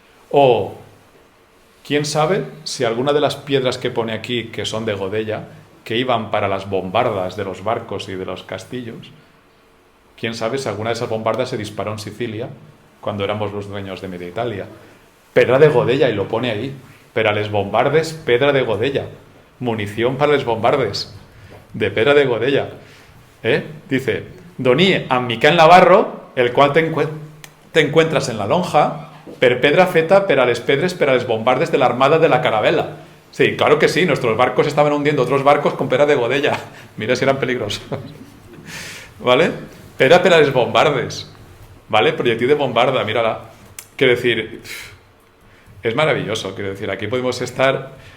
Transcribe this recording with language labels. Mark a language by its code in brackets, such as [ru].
[es] O, quién sabe si alguna de las piedras que pone aquí, que son de Godella, que iban para las bombardas de los barcos y de los castillos, quién sabe si alguna de esas bombardas se disparó en Sicilia cuando éramos los dueños de media Italia. [ca] Pedra de Godella, [es] y lo pone ahí. [ca] Per a les bombardes, pedra de Godella. [es] Munición para [ca] les bombardes, de pedra de Godella. Dice, doní amb Miquel Navarro, [es] el cual te encuentras en la lonja, [ca] per pedra feta per a les pedres per a les bombardes de la armada de la Carabela. [es] Sí, claro que sí, nuestros barcos estaban hundiendo otros barcos con [ca] pedra de Godella. [es] Mira si eran peligrosos. ¿Vale? [ca] Pedra per a les bombardes. [es] ¿Vale? Proyectil de bombarda, mírala. Quiero decir, es maravilloso. Quiero decir, aquí podemos estar.